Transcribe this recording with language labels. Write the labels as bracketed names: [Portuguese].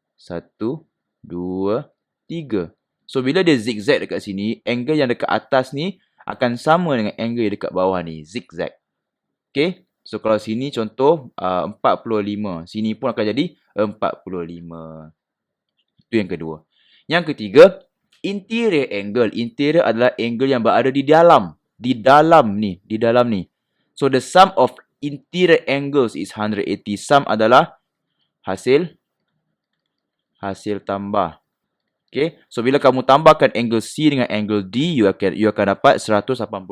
[Malay] 1, 2, 3. So, bila dia zigzag dekat sini, angle yang dekat atas ni akan sama dengan angle yang dekat bawah ni. Zigzag. Okay. So, kalau sini contoh 45. Sini pun akan jadi 45. Itu yang kedua. Yang ketiga, interior angle. Interior adalah angle yang berada di dalam. Di dalam ni. [English] So, the sum of interior angles is 180. [Malay] Sum adalah hasil tambah. Okay. So, bila kamu tambahkan angle C dengan angle D, you akan dapat 180.